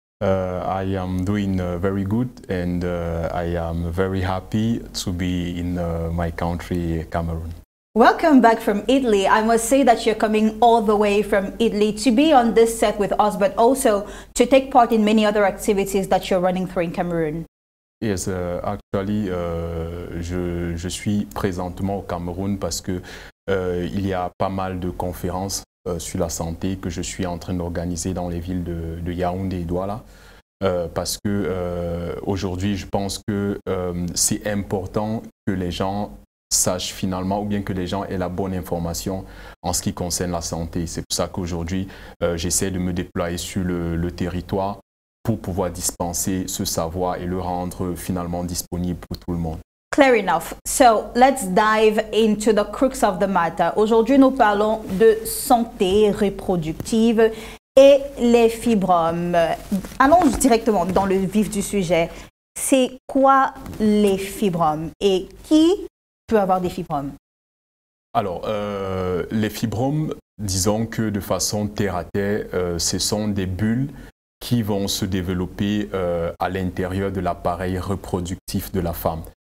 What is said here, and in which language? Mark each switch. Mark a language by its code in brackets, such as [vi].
[en] I am doing very good, and I am very happy to be in my country, Cameroon. Welcome back from Italy. I must say that you're coming all the way from Italy to be on this set with us, but also to take part in many other activities that you're running through in Cameroon. Yes, actually, [fr] je suis présentement au Cameroun parce que il y a pas mal de conférences sur la santé que je suis en train d'organiser dans les villes de Yaoundé et Douala. Parce que aujourd'hui, je pense que c'est important que les gens sachent finalement, ou bien que les gens aient la bonne information en ce qui concerne la santé. C'est pour ça qu'aujourd'hui, j'essaie de me déployer sur le territoire pour pouvoir dispenser ce savoir et le rendre finalement disponible pour tout le monde. [en] Clear enough. So let's dive into the crux of the matter. [fr] Aujourd'hui, nous parlons de santé reproductive et les fibromes. Allons directement dans le vif du sujet. C'est quoi les fibromes et qui peut avoir des fibromes? Alors, les fibromes, disons que de façon terre à terre, ce sont des bulles qui vont se développer à l'intérieur de l'appareil reproductif de la femme.